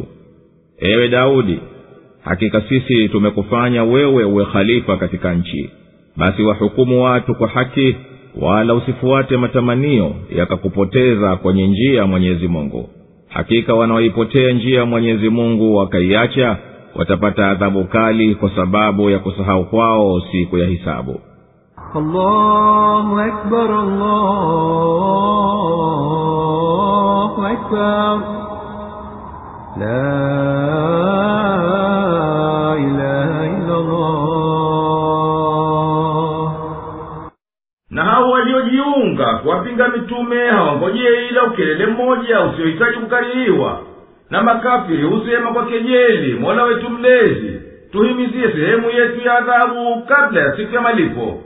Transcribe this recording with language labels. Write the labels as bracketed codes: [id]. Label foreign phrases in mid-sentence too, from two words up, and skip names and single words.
[sw] Ewe Daudi, hakika sisi tumekufanya wewe uwe khalifa katika nchi, basi wahukumu watu kwa haki, wala usifuate matamanio yakakupoteza kwenye njia ya Mwenyezi Mungu. Hakika wanaoipotea njia ya Mwenyezi Mungu wakaiacha, watapata adhabu kali kwa sababu ya kusahau kwao siku ya hisabu. [ar] الله أكبر الله أكبر لا إله إلا الله. [sw] Na hao waliojiunga kuwapinga mitume hawangojei ila ukelele mmoja usiohitaji kukaririwa. Na makafiri husema kwa kejeli, Mola wetu mlezi, tuhimizie sehemu yetu ya adhabu kabla ya siku ya malipo.